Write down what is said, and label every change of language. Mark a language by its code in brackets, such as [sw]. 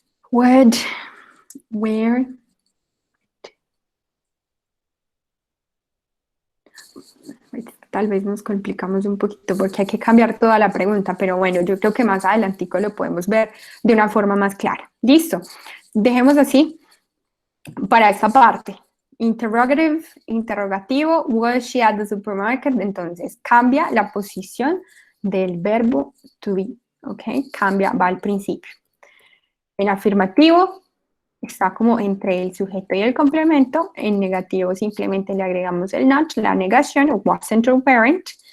[es] What, where, tal vez nos complicamos un poquito porque hay que cambiar toda la pregunta, pero bueno, yo creo que más adelantico lo podemos ver de una forma más clara. Listo, dejemos así para esta parte. [en] Interrogative, interrogativo, was she at the supermarket? [es] Entonces, cambia la posición del verbo to be, ¿ok? Cambia, va al principio. En afirmativo, está como entre el sujeto y el complemento. En negativo simplemente le agregamos el not, la negación, [en] wasn't or weren't.